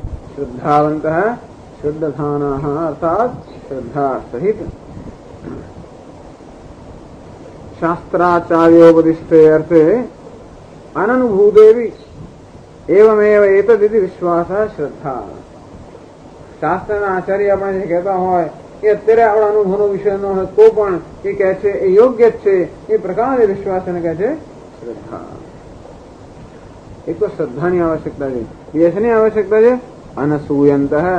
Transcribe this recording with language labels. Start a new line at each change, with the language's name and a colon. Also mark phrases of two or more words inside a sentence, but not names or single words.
Sanskrit: श्रद्धावन्तः श्रद्धानाः अर्थात श्रद्धा सहित शास्त्राचार्योपदिष्टे अर्थे अननुभूदेवी एवमेव एतदिति विश्वासः श्रद्धा।
Gujarati: શાસ્ત્રના આચાર્ય આપણે જે કહેતા હોય એ અત્યારે આપણા અનુભવનો વિષય ન હોય તો પણ એ કહે છે એ યોગ્ય જ છે, એ પ્રકારે વિશ્વાસ એને કહે છે શ્રદ્ધા. એક તો શ્રદ્ધાની આવશ્યકતા છે, બીજાની આવશ્યકતા છે અનસૂયંત.